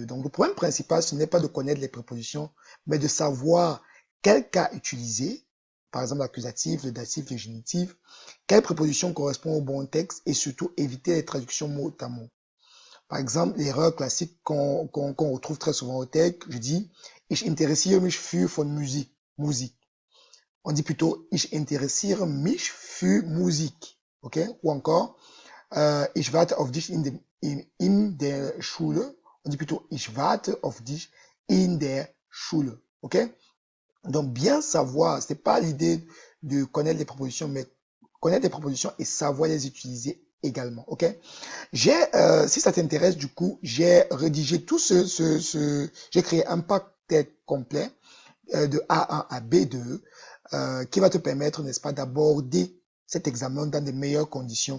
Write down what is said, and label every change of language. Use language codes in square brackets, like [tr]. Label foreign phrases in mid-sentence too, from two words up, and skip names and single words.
[fr] Donc, le problème principal, ce n'est pas de connaître les prépositions, mais de savoir quel cas utiliser, par exemple l'accusatif, le datif, le génitif, quelle préposition correspond au bon texte et surtout éviter les traductions mot à mot. Par exemple, l'erreur classique qu'on retrouve très souvent au texte, je dis [de] Ich interessiere mich für von Musik. [fr] On dit plutôt [de] Ich interessiere mich für Musik. [fr] Ok? Ou encore [de] Ich warte auf dich in der Schule. [fr] On dit plutôt [de] Ich warte auf dich in der Schule. [fr] Ok? Donc, bien savoir, c'est pas l'idée de connaître les propositions, mais connaître les propositions et savoir les utiliser également. Ok? Si ça t'intéresse, du coup, j'ai rédigé tout j'ai créé un pack tête complet de A1 à B2 qui va te permettre, n'est-ce pas, d'aborder cet examen dans de meilleures conditions.